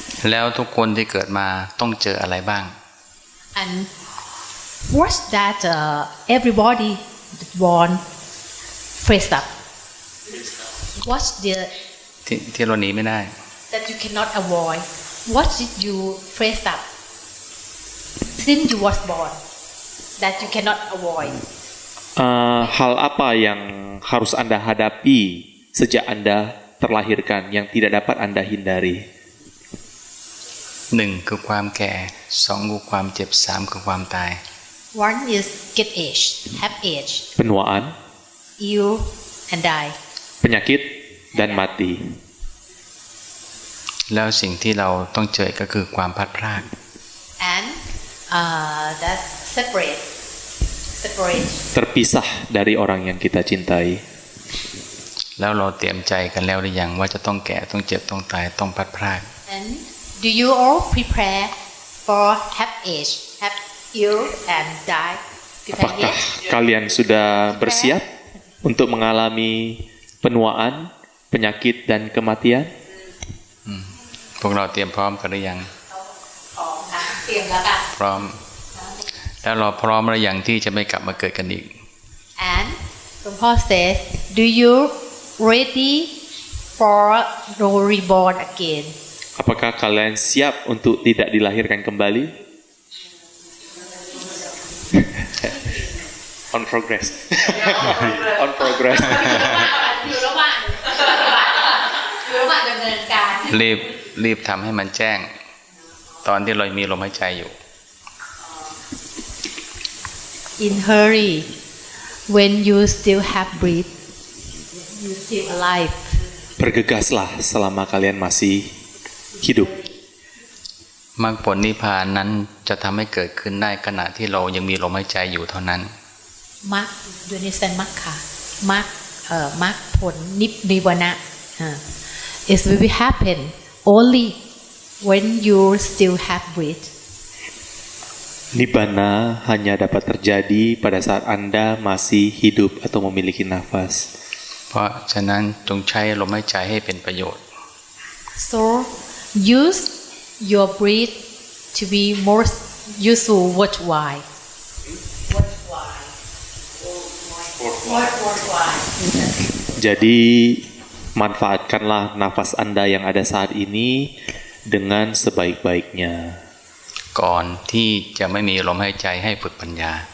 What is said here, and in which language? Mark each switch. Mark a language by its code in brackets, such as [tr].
[th] แล้วทุกคนที่เกิดมาต้องเจออะไรบ้าง [en] and what's that everybody born face up what's the [th] ที่เราหนีไม่ได้ [en] that you cannot avoid what did you face up since you was born that you cannot avoid [id] hal apa yang harus Anda hadapi sejak Anda terlahirkan yang tidak dapat Anda hindari [th] 1 คือความแก่ 2 คือความเจ็บ 3 คือความตาย [en] one is get age have age [id] penuaan [en] ill and die [id] penyakit dan mati [th] แล้วสิ่งที่เราต้องเจอก็คือความพลัดพราก [en] and that separate [id] terpisah dari orang yang kita cintai [th] แล้วเราเตรียมใจกันแล้วหรือยังว่าจะต้องแก่ต้องเจ็บต้องตายต้องพลัดพราก [en] and do you all prepare for have age have ill and die [id] apakah kalian sudah bersiap untuk mengalami penuaan penyakit dan kematian [th] พวกเราเตรียมพร้อมกันหรือยัง เตรียมแล้วค่ะ พร้อมแล้วเราพร้อมหรือยังที่จะไม่กลับมาเกิดกันอีก [en] and หลวงพ่อ says do you ready for no reborn again [id] apakah kalian siap untuk tidak dilahirkan kembali [en] on progress on progress [th] อยู่ระหว่างดำเนินการ รีบทำให้มันแจ้งตอนที่เรามีลมหายใจอยู่ [en] in hurry when you still have breath you still alive [id] bergegaslah selama kalian masih hidup [th] มรรคผลนิพพานนั้นจะทำให้เกิดขึ้นได้ขณะที่เรายังมีลมหายใจอยู่เท่านั้น มรรคโดยนิสัยมรรคค่ะมรรคผลนิวรณะ [en] it will happen only when you still have breath [id] Nibbana hanya dapat terjadi pada saat Anda masih hidup atau memiliki nafas [th] เพราะฉะนั้นจงใช้ลมหายใจให้เป็นประโยชน์ [en] so use your breath to be more useful worthwhile [id] jadi manfaatkanlah nafas Anda yang ada saat ini dengan sebaik-baiknya [th] ก่อนที่จะไม่มีลมหายใจให้ฝึกปัญญา